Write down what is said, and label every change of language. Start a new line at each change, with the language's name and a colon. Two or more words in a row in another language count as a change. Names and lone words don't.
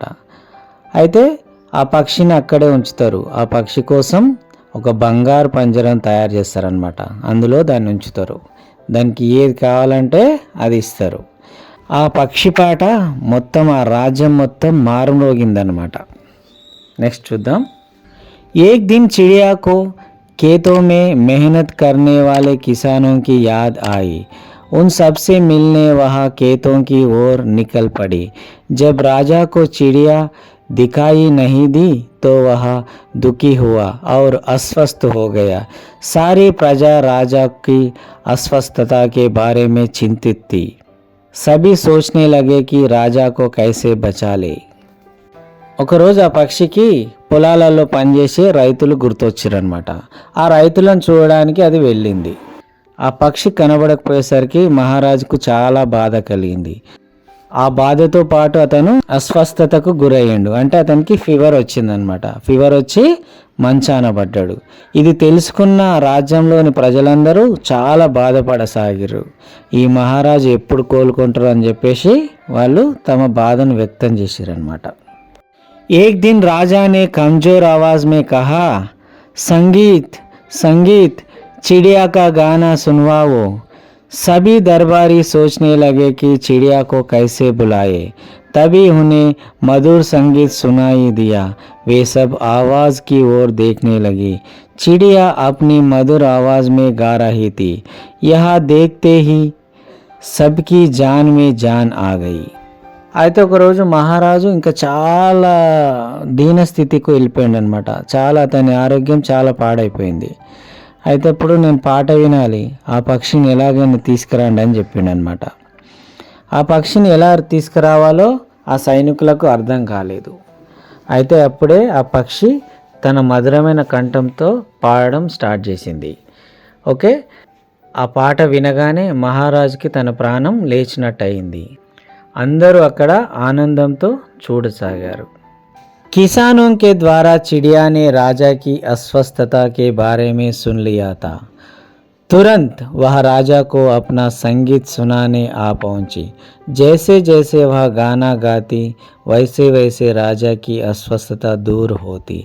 Telugu: అయితే ఆ పక్షిని అక్కడే ఉంచుతారు. ఆ పక్షి కోసం ఒక బంగారు పంజరం తయారు చేస్తారనమాట. అందులో దాన్ని ఉంచుతారు, దానికి ఏది కావాలంటే అది ఇస్తారు. ఆ పక్షి పాట మొత్తం ఆ రాజ్యం మొత్తం మారుమోగిందనమాట. నెక్స్ట్ చూద్దాం.
Hindi: एक दिन चिड़िया को खेतों में मेहनत करने वाले किसानों की याद आई. उन सब से मिलने वह खेतों की ओर निकल पड़ी. जब राजा को चिड़िया दिखाई नहीं दी तो वह दुखी हुआ और अस्वस्थ हो गया. सारी प्रजा राजा की अस्वस्थता के बारे में चिंतित थी. सभी सोचने लगे कि राजा को कैसे बचा ले.
Telugu: ఒకరోజు ఆ పక్షికి పొలాలలో పనిచేసే రైతులు గుర్తొచ్చారనమాట. ఆ రైతులను చూడడానికి అది వెళ్ళింది. ఆ పక్షి కనబడకపోయేసరికి మహారాజుకు చాలా బాధ కలిగింది. ఆ బాధతో పాటు అతను అస్వస్థతకు గురయ్యాడు. అంటే అతనికి ఫీవర్ వచ్చిందనమాట. ఫీవర్ వచ్చి మంచాన పడ్డాడు. ఇది తెలుసుకున్న రాజ్యంలోని ప్రజలందరూ చాలా బాధపడసాగారు. ఈ మహారాజు ఎప్పుడు కోలుకుంటారు అని చెప్పేసి వాళ్ళు తమ బాధను వ్యక్తం చేశారనమాట.
Hindi: एक दिन राजा ने कमजोर आवाज में कहा, संगीत संगीत, चिड़िया का गाना सुनवाओ. सभी दरबारी सोचने लगे कि चिड़िया को कैसे बुलाए. तभी उन्हें मधुर संगीत सुनाई दिया. वे सब आवाज की ओर देखने लगी. चिड़िया अपनी मधुर आवाज में गा रही थी. यह देखते ही सबकी जान में जान आ गई.
Telugu: అయితే ఒకరోజు మహారాజు ఇంకా చాలా దీనస్థితికి వెళ్ళిపోయాడు అనమాట. చాలా అతని ఆరోగ్యం చాలా పాడైపోయింది. అయితే అప్పుడు నేను పాట వినాలి, ఆ పక్షిని ఎలాగైనా తీసుకురండి అని చెప్పిండు అనమాట. ఆ పక్షిని ఎలా తీసుకురావాలో ఆ సైనికులకు అర్థం కాలేదు. అయితే అప్పుడే ఆ పక్షి తన మధురమైన కంఠంతో పాడడం స్టార్ట్ చేసింది. ఓకే, ఆ పాట వినగానే మహారాజుకి తన ప్రాణం లేచినట్టు అయింది. అందరూ అక్కడ ఆనందంతో చూడసాగారు.
Hindi: किसानों के द्वारा चिड़िया ने राजा की अस्वस्थता के बारे में सुन लिया था. तुरंत वह राजा को अपना संगीत सुनाने आ पहुंची. जैसे जैसे वह गाना गाती वैसे वैसे राजा की अस्वस्थता दूर होती.